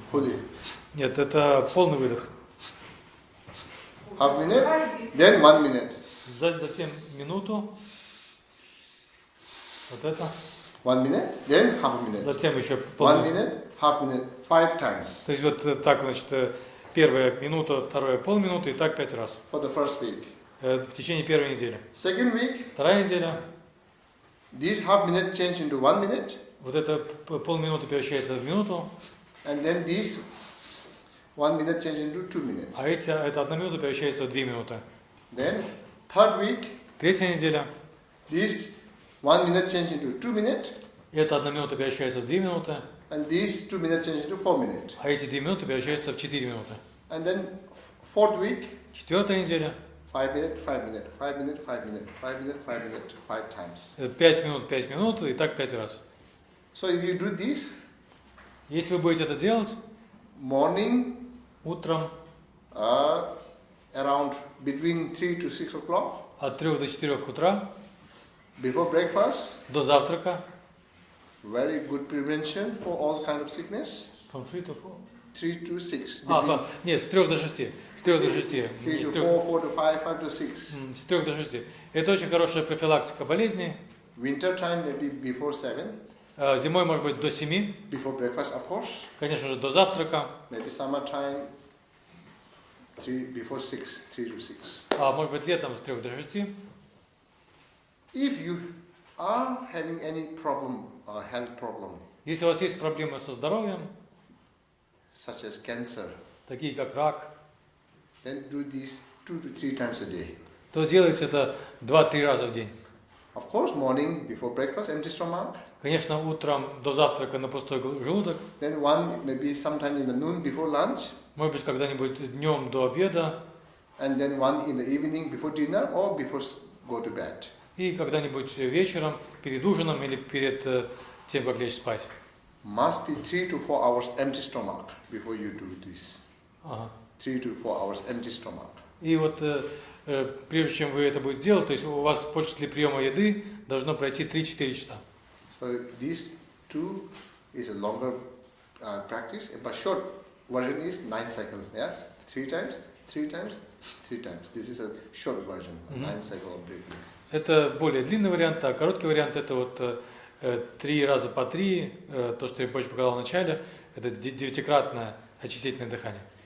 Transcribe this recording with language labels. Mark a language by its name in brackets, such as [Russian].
[English] Fully. [Russian] Нет, это полный выдох. [English] Half minute, then 1 minute. [Russian] Затем минуту. Вот это. [English] 1 minute, then half a minute. [Russian] Затем еще 1 полминуты. [English] minute, half minute, 5 times [Russian] То есть вот так, значит, первая минута, вторая полминуты и так 5 раз. [English] for the first week. [Russian] В течение первой недели. [English] Second week, [Russian] Вторая неделя. [English] this half minute change into 1 minute, [Russian] Вот это полминуты превращается в минуту, [English] and then this 1 minute change into 2 minutes. [Russian] а эта 1 минута превращается в 2 минуты. [English] Then third week, [Russian] Третья неделя. [English] this 1 minute change into 2 minutes, [Russian] Эта 1 минута превращается в 2 минуты, [English] and this 2 minute change into 4 minutes. [Russian] а эти 2 минуты превращаются в 4 минуты. [English] And then fourth week, [Russian] Четвертая неделя. [English] 5 minute, 5 minute, 5 minute, 5 minute, 5 minute, 5 minute, 5 times. [Russian] 5 минут и так 5 раз. [English] So if you do this, [Russian] Если вы будете это делать [English] morning, [Russian] утром [English] around between 3 to 6 o'clock, [Russian] от 3 до 4 утра, [English] before breakfast, [Russian] до завтрака, [English] very good prevention for all kind of sickness. from 3 to 4. 3 to 6. [Russian] Нет, с 3 до 6. С 3 до 6. [English] 3 to 4, 4 to 5, 5 to 6. [Russian] С 3 до 6. Это очень хорошая профилактика болезней. [English] Winter time maybe before 7, [Russian] Зимой может быть до 7, [English] before breakfast of course. [Russian] конечно же до завтрака, [English] Maybe summer time, before 6, 3 to 6. [Russian] а может быть летом с 3 до 6. [English] If you are having any problem, health problem, [Russian] Если у вас есть проблемы со здоровьем, [English] such as cancer, [Russian] такие как рак, [English] then do this 2 to 3 times a day. [Russian] то делайте это 2-3 раза в день. [English] Of course, morning before breakfast, empty stomach. [Russian] Конечно, утром до завтрака на пустой желудок, [English] Then one maybe sometime in the noon before lunch, [Russian] может быть когда-нибудь днем до обеда, [English] and then one in the evening before dinner or before go to bed. [Russian] и когда-нибудь вечером, перед ужином или перед тем, как лечь спать. [English] Must be 3 to 4 hours empty stomach before you do this. [Russian] Ага. [English] 3 to 4 hours empty stomach. [Russian] И вот прежде чем вы это будете делать, то есть у вас после приема еды должно пройти 3-4 часа. [English] So these two is a longer practice, but short version is 9 cycles. Yes, 3 times, 3 times, 3 times. This is a short version, 9 cycle of breathing. [Russian] Это более длинный вариант, а короткий вариант это вот 3 раза по 3, то, что Rinpoche показал в начале, это 9-кратное очистительное дыхание.